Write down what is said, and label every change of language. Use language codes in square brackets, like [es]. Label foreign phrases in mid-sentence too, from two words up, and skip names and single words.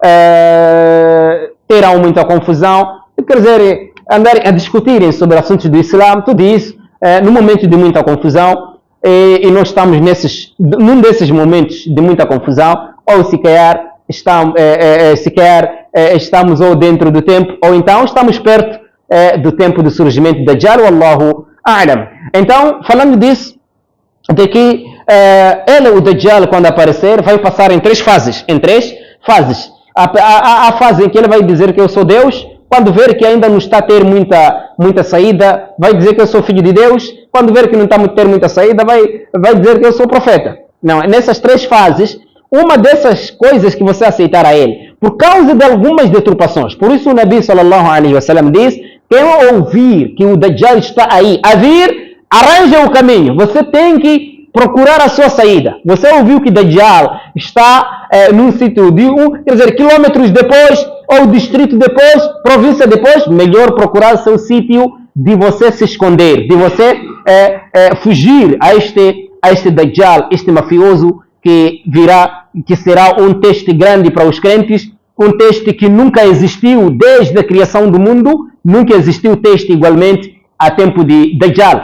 [pt] terão muita confusão, quer dizer, andarem a discutirem sobre assuntos do Islã, tudo isso, no momento de muita confusão, e nós estamos num desses momentos de muita confusão, ou se calhar estamos ou dentro do tempo, ou então estamos perto do tempo do surgimento de Dajjal, [ar] والله أعلم. [pt] Então, falando disso, de que o Dajjal, quando aparecer, vai passar em três fases. A fase em que ele vai dizer que eu sou Deus. Quando ver que ainda não está a ter muita saída, vai dizer que eu sou filho de Deus. Quando ver que não está a ter muita saída, vai dizer que eu sou profeta. Não, nessas três fases, uma dessas coisas que você aceitar a ele, por causa de algumas deturpações. Por isso o Nabi [ar] صلى الله عليه وسلم [pt] diz, quem ouvir que o Dajjal está aí a vir, arranja o caminho. Você tem que procurar a sua saída. Você ouviu que Dajjal está num sítio de quilômetros depois, ou distrito depois, província depois, melhor procurar seu sítio de você se esconder, de você fugir a este Dajjal, este mafioso que virá, que será um teste grande para os crentes, um teste que nunca existiu desde a criação do mundo, nunca existiu teste igualmente a tempo de Dajjal.